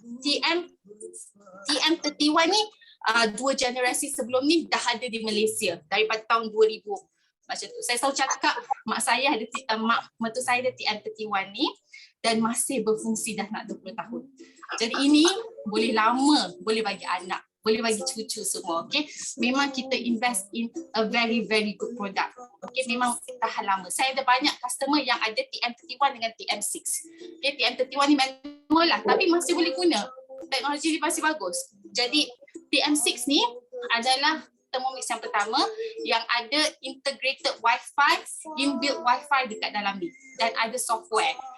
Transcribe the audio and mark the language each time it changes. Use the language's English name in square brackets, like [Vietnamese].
[Malay] TM31 ni 2 generasi sebelum ni dah ada di Malaysia daripada tahun 2000 macam tu. Saya selalu cakap mak saya ada mak mertua saya ada TM31 ni dan masih berfungsi dah nak 20 tahun. Jadi ini boleh lama, boleh bagi anak, boleh bagi cucu semua, okay. Memang kita [English] invest in a very good product, okay. [Malay] Memang tahan lama. Saya ada banyak customer yang ada TM31 dengan TM6, okay. TM31 ni manual lah, tapi masih boleh guna. Teknologi ni masih bagus. Jadi TM6 ni adalah Thermomix yang pertama yang ada [English] integrated Wi-Fi, inbuilt Wi-Fi [Malay] dekat dalam ni dan ada software.